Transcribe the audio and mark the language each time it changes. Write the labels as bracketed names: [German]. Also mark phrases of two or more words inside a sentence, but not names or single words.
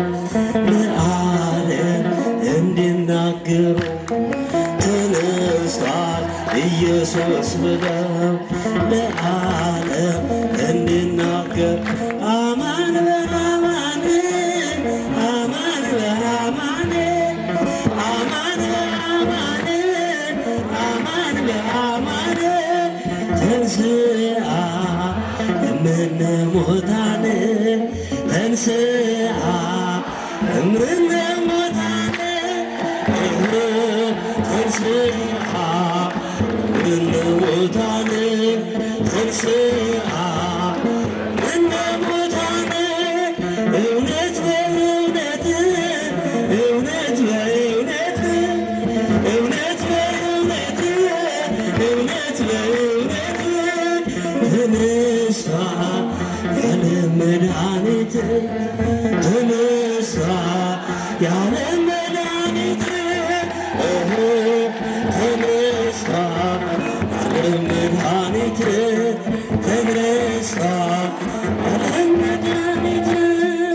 [Amharic] ለዓለም እንዲናገሩ ተነስቷል ኢየሱስ ብለው ለዓለም እንዲናገር [Geez] አማን በአማን አማን በአማን አማን በአማን አማን በአማን ተንሥአ እምነ ሙታን ተንሥአ እምነ ሙታን ተንሥአ እምነ ሙታን ተንሥአ እምነ ሙታን [Amharic] እውነት በእውነት እውነት በእውነት እውነት በእውነት እውነት በእውነት ተነስቷል ያለ መድኃኒት ተነስቷል ያለ መድኃኒት ተነስቷል ያለ መድኃኒት ተነስቷል ያለ መድኃኒት